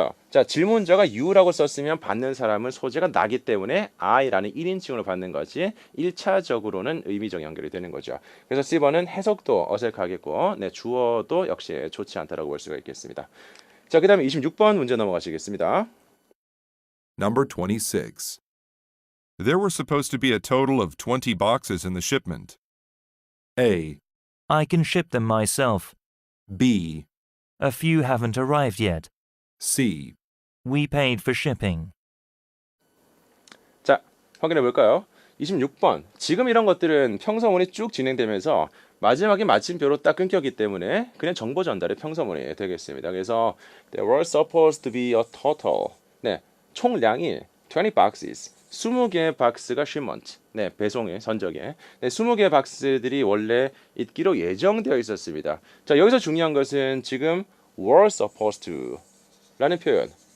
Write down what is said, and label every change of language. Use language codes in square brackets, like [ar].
[ko] 자, 질문자가 you라고 썼으면 받는 사람은 소재가 나기 때문에 I라는 1인칭으로 받는 것이 1차적으로는 의미적 연결이 되는 거죠. 그래서 C번은 해석도 어색하겠고, 네, 주어도 역시 좋지 않다라고 볼 수가 있겠습니다. 자, 그 다음에 26번 문제 넘어가시겠습니다. [en] Number 26. There were supposed to be a total of 20 boxes in the shipment. A, I can ship them myself. B, A few haven't arrived yet. C. We paid for shipping. [ko] 자, 확인해 볼까요? 26번. 지금 이런 것들은 평서문이 쭉 진행되면서 마지막에 마침표로 딱 끊겼기 때문에 그냥 정보 전달의 평서문이 되겠습니다. [en] 그래서 there were supposed to be a total. [ko] 네, 총량이 20 boxes. 20개의 박스가 shipment. 네, 배송의 선적에. 네, 20개의 박스들이 원래 있기로 예정되어 있었습니다. 자, 여기서 중요한 것은 지금 [en] were supposed to [ko] 라는 표현.